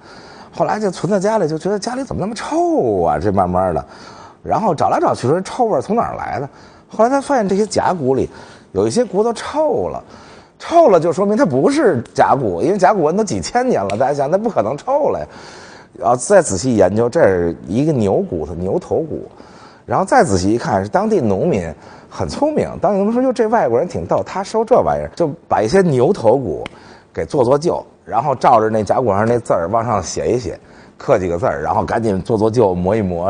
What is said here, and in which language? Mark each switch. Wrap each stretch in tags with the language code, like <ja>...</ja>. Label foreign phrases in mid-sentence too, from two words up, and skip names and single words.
<zh>後來就存在家裡，就覺得家裡怎麼那麼臭啊？這慢慢的，然後找來找去說臭味從哪兒來的？後來他發現這些甲骨裡有一些骨頭臭了就說明它不是甲骨，因為甲骨文都幾千年了，大家想那不可能臭了呀。然後再仔細研究，這是一個牛骨頭，牛頭骨。然後再仔細一看，是當地農民很聰明。當地農民說：“喲，這外國人挺逗，他收這玩意兒，就把一些牛頭骨給做舊，然後照着那甲骨上那字兒往上寫一寫，刻幾個字兒，然後趕緊做舊，磨一磨。</zh>